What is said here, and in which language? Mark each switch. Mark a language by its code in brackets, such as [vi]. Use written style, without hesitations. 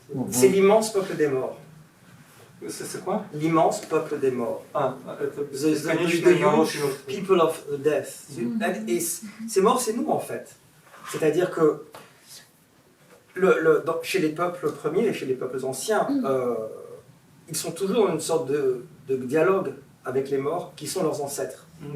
[fr] C'est l'immense peuple des morts. C'est quoi? L'immense peuple des morts. [en] The huge people of the death. [fr] Et ces morts, c'est nous en fait. C'est-à-dire que chez les peuples premiers et chez les peuples anciens, ils sont toujours dans une sorte de dialogue avec les morts qui sont leurs ancêtres.